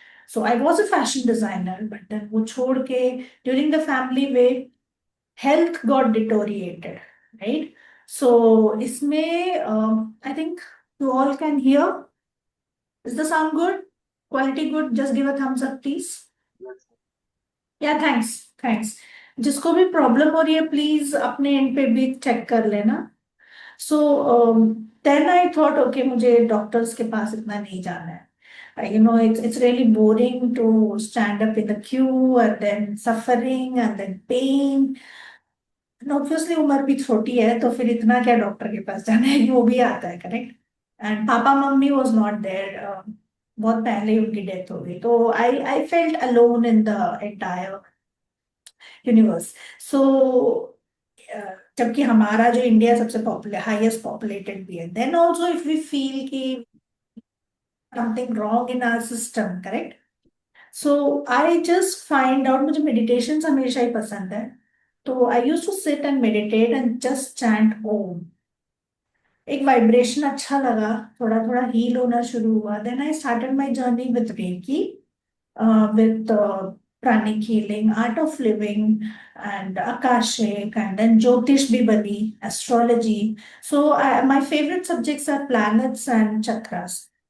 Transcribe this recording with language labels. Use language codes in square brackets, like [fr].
[en] So I was a fashion designer but then [hi] वो छोड़ के [en] during the family way health got deteriorated, right? So इसमें I think you all can hear. Is the sound good? Quality good? Just give a thumbs up, please. Yeah, thanks. Thanks. [hi] जिसको भी problem हो रही है please अपने and पे भी check कर लेना. [en] so then I thought okay [hi] मुझे डॉक्टर्स के पास इतना नहीं जाना है. [en] It's really boring to stand up in the queue and then suffering and then pain. And obviously [hi] उम्र भी छोटी है तो फिर इतना क्या डॉक्टर के पास जाना है वो भी आता है correct. [en] And papa mummy was not there. [hi] बहुत पहले ही उनकी डेथ हो गई तो [en] I felt alone in the entire universe. So [hi] जबकि हमारा जो इंडिया सबसे पॉपुलर हाईएस्ट पॉपुलेटेड भी है [en] Then also if we feel कि something wrong in our system correct. So I just find out [hi] मुझे मेडिटेशन हमेशा ही पसंद है. [en] तो I use to sit and meditate and just chant Om. [hi] एक वाइब्रेशन अच्छा लगा. थोड़ा थोड़ा हील होना शुरू हुआ. [en] Then I started my journey with reiki with pranic healing, art of living, and Akashic, and then Jyotish भी बनी, astrology. So my favorite subjects are planets and chakras.